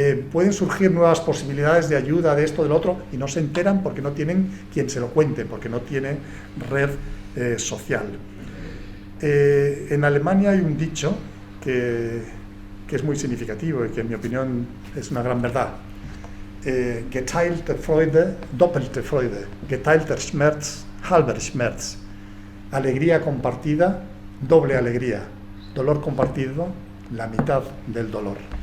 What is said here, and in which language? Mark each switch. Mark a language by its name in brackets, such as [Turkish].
[Spanish] Pueden surgir nuevas posibilidades de ayuda, de esto, del otro, y no se enteran porque no tienen quien se lo cuente, porque no tiene red social. En Alemania hay un dicho que es muy significativo y que en mi opinión es una gran verdad. [German] Geteilte Freude, doppelte Freude, geteilter Schmerz, halber Schmerz. [Spanish] Alegría compartida, doble alegría. Dolor compartido, la mitad del dolor.